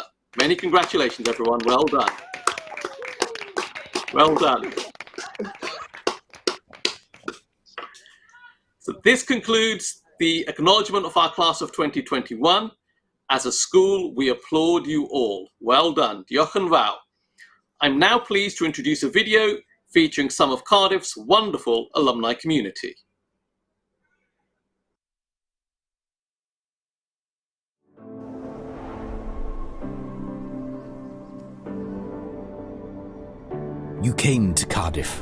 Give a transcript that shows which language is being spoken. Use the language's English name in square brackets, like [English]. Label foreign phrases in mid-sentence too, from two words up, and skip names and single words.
[English] Many congratulations, everyone. Well done. Well done. So this concludes the acknowledgement of our class of 2021. As a school, we applaud you all. Well done. [Welsh] Diolch yn fawr. [English] I'm now pleased to introduce a video featuring some of Cardiff's wonderful alumni community. You came to Cardiff.